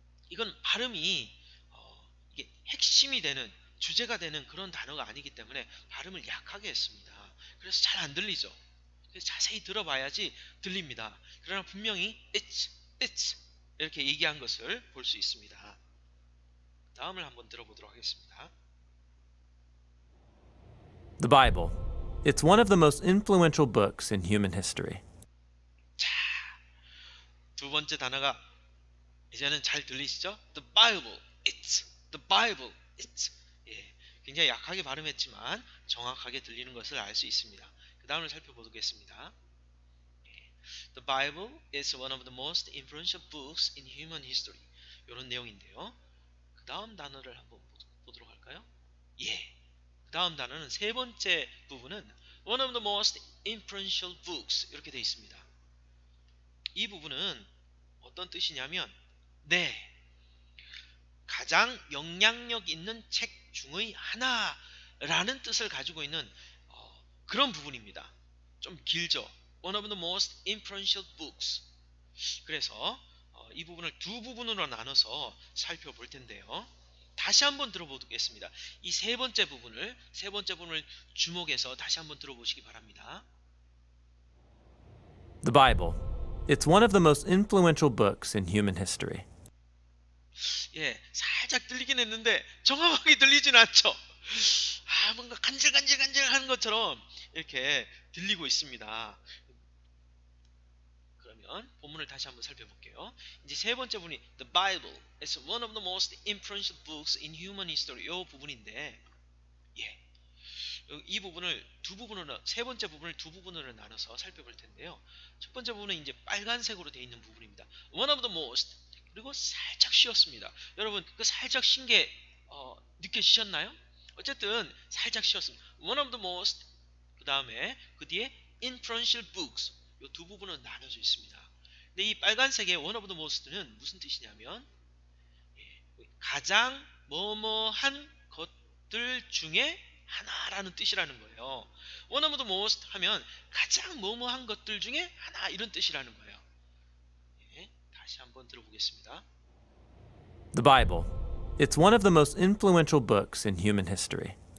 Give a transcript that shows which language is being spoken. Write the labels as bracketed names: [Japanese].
[Korean] 이건 발음이 이게 핵심이 되는 주제가 되는 그런 단어가 아니기 때문에 발음을 약하게 했습니다. 그래서 잘 안 들리죠. 그래서 자세히 들어봐야지 들립니다. 그러나 분명히 it's 이렇게 얘기한 것을 볼 수 있습니다. 다음을 한번 들어보도록 하겠습니다. [English] The Bible. It's one of the most influential books in human history. [Korean] 자, 두 번째 단어가 이제는 잘 들리시죠? [English] The Bible, it's. The Bible, it's. [Korean] 굉장히 약하게 발음했지만 정확하게 들리는 것을 알 수 있습니다. 그 다음을 살펴보겠습니다. [English] The Bible is one of the most influential books in human history. [Korean] 이런 내용인데요. 그 다음 단어를 한번 보도록 할까요? 그 다음 단어는 세 번째 부분은 [English] one of the most influential books [Korean] 이렇게 되어 있습니다. 이 부분은 어떤 뜻이냐면 가장 영향력 있는 책 중의 하나라는 뜻을 가지고 있는 그런 부분입니다. 좀 길죠. [English] One of the most influential books. [Korean] 그래서 이 부분을 두 부분으로 나눠서 살펴볼 텐데요. 다시 한번 들어보겠습니다. 이 세 번째 부분을 주목해서 다시 한번 들어보시기 바랍니다. [English] The Bible. It's one of the most influential books in human history. [Korean] 살짝 들리긴 했는데 정확하게 들리진 않죠. 뭔가 간질간질간질하는 것처럼 이렇게 들리고 있습니다. 그러면 본문을 다시 한번 살펴볼게요. 이제 세 번째 부분이 [English] The Bible is one of the most influential books in human history. [Korean] 이 부분인데, 이 부분을 세 번째 부분을 두 부분으로 나눠서 살펴볼 텐데요. 첫 번째 부분은 이제 빨간색으로 되어 있는 부분입니다. [English] One of the most. [Korean] 그리고 살짝 쉬었습니다. 여러분 그 살짝 쉰 게 느껴지셨나요? 어쨌든 살짝 쉬었습니다. [English] One of the most [Korean] 그 다음에 그 뒤에 [English] influential books [Korean] 이 두 부분은 나눠져 있습니다. 근데 이 빨간색의 [English] one of the most [Korean] 는 무슨 뜻이냐면 가장 뭐뭐한 것들 중에 하나라는 뜻이라는 거예요. [English] One of the most [Korean] 하면 가장 뭐뭐한 것들 중에 하나 이런 뜻이라는 거예요. 다시 한번 들어보겠습니다. [English] The Bible. It's one of the most influential books in human history.